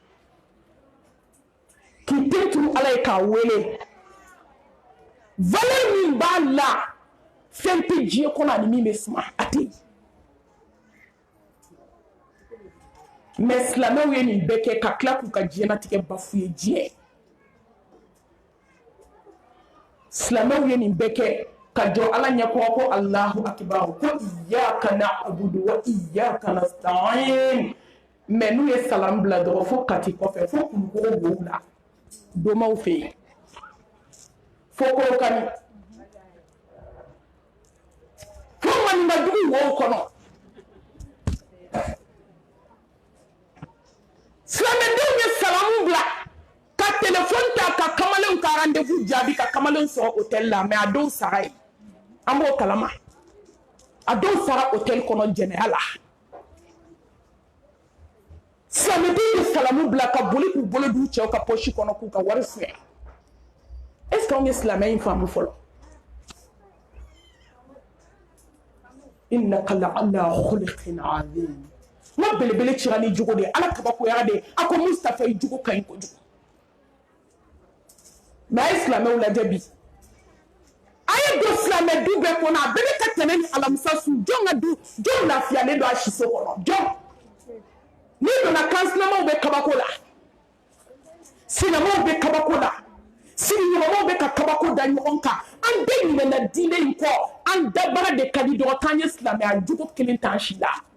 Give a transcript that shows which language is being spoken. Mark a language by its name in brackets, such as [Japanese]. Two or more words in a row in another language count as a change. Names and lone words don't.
[Bambara] k'i den turu ala ye k'a wele valeur min b'a la fɛn tɛ diɲɛ kɔnɔ ani min bɛ suma a tɛ yen mais silamɛw ye nin bɛɛ kɛ ka tila k'u ka diɲɛlatigɛ bafoué diɲɛ silamɛw ye nin bɛɛ kɛ ka jɔ ala ɲɛkɔrɔ ko [Arabic] الله أكبر [Bambara] ko [Arabic] إياك نعبد وإياك نستعين [Bambara] mais n'u ye salam bila dɔrɔn fo kati kɔfɛ fo kulukoro b'u la domaw fɛ yen fo korokani fo maninkajugu wɔw kɔnɔ silamɛdenw ye salamu bila ka téléphone ta ka kamalenw ka rendez-vous jaabi ka kamalenw sɔrɔ hôtel la mais a dɔw sara yen an b'o kalama a dɔw sara hôtel kɔnɔ jɛnɛya la silamɛdenw ye salamu bila ka boli k'u bolo d'u cɛw ka poche kɔnɔ k'u ka wari suɲɛ [French] est-ce que [Bambara] anw ye silamɛ in faamu fɔlɔ [Arabic] إنك لعلى خلق عظيم [Bambara] n ka belebele cira ni jogo de ye ala kabakoyara de ye a ko Mustafa i jogo ka ɲi kojugu mais a ye silamɛw lajɛ bi a ye don silamɛ du bɛɛ kɔnɔ a bɛɛ bɛ ka tɛmɛ ni alamisa su jɔn ka du jɔn lafiyalen don a siso kɔnɔ jɔn n'i donna kansinamaw bɛ kabako la sinamaw bɛ kabako la sigiɲɔgɔnmaw bɛ ka kabako da ɲɔgɔn kan an bɛɛ ɲinɛna diinɛ in kɔ an dabara de ka di dɔrɔn k'an ye silamɛya jogo kelen t'an si la